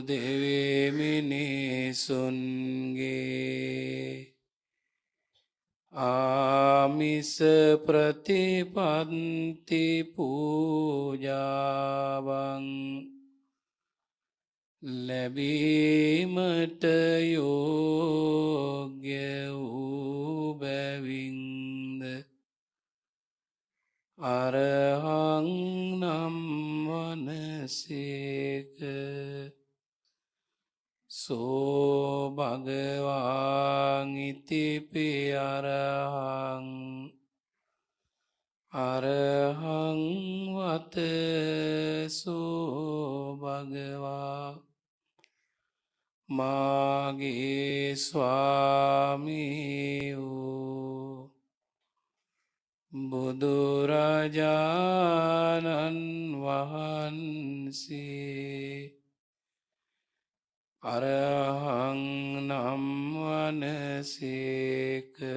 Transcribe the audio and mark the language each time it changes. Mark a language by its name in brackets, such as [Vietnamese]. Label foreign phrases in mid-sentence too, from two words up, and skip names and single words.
[Sinhala] දෙවිමිනිසුන්ගේ ආමිස ප්‍රතිපත්ති පූජාවන් ලැබීමට යෝග්‍ය වූ බැවින්ද අරහං නම් වනසේක. [Pali] සෝ භගවාන් ඉතිපි අරහං අරහං වත සෝ භගවා [Sinhala] මාගේ ස්වාමී වූ බුදුරජාණන් වහන්සේ අරහං නම් වනසේක.